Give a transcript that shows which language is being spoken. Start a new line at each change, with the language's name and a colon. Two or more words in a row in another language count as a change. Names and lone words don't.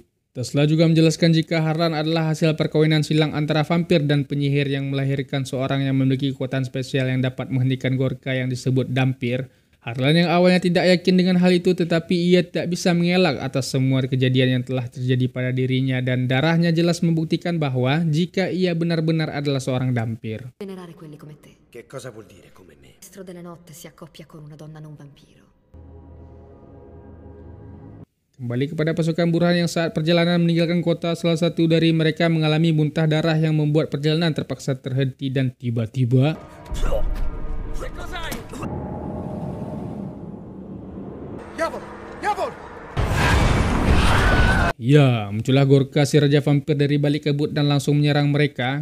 Indonesian: Tesla juga menjelaskan jika Harlan adalah hasil perkawinan silang antara vampir dan penyihir yang melahirkan seorang yang memiliki kekuatan spesial yang dapat menghentikan Gorka yang disebut dampir. Harlan yang awalnya tidak yakin dengan hal itu tetapi ia tidak bisa mengelak atas semua kejadian yang telah terjadi pada dirinya, dan darahnya jelas membuktikan bahwa jika ia benar-benar adalah seorang dampir.
Italian: Venerare quelli come te. Che cosa vuol dire come me? Il maestro della notte si accoppia con una donna non vampiro.
Indonesian: Kembali kepada pasukan Burhan yang saat perjalanan meninggalkan kota, salah satu dari mereka mengalami muntah darah yang membuat perjalanan terpaksa terhenti dan tiba-tiba ya, muncullah Gorka si Raja Vampir dari balik kabut dan langsung menyerang mereka.